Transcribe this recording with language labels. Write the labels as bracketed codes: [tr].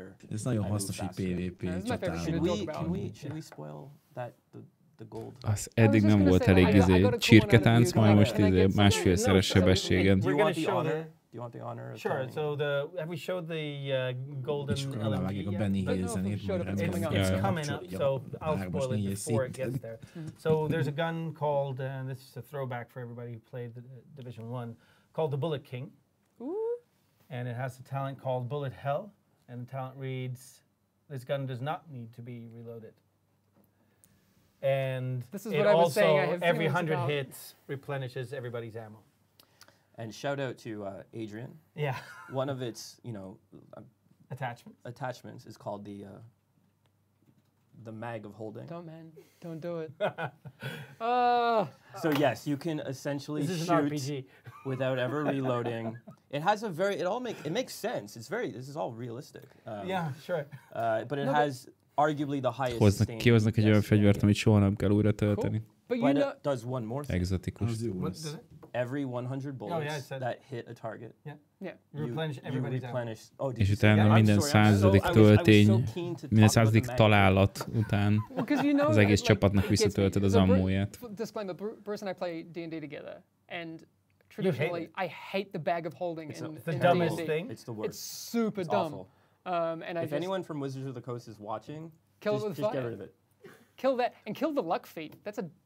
[hu] Ez nagyon hasznos, hogy PvP csatában. [en] Should we spoil the gold? [hu] Az eddig nem volt elég csirketánc, majd most másfélszeres sebességen. [en] We're going to show Do you want the honor? Of sure. So have we showed the golden LMG yet? It's coming up, so I'll spoil it before it gets there. So there's a gun called, and this is a throwback for everybody who played the Division 1, called the Bullet King. Ooh. And it has a talent called Bullet Hell, and the talent reads, this gun does not need to be reloaded. And this is what I was saying. I have every 100 hits replenishes everybody's ammo. And shout out to Adrian. Yeah. One of its, attachments is called the mag of holding. Don't do it. So yes, you can essentially shoot without ever reloading. It has it makes sense. This is all realistic. Yeah, sure. But it has arguably the highest stain. [hu] Kihoznak egy olyan fegyvert, amit soha nem kell újra tölteni. [en] But it does one more thing. [hu] Exotikus. [en] Every 100 bullets that hit a target. Yeah. Replenish. [hu] És utána minden századik töltény, minden századik találat után az egész csapatnak visszatöltöd az ammóját. [en] Disclaimer, Bruce and I play D&D together, and traditionally I hate the bag of holding in the dumbest thing. It's the worst. It's super dumb. And if anyone from Wizards of the Coast is watching, just get rid of it. Kill that, and kill the luck feat. That's a...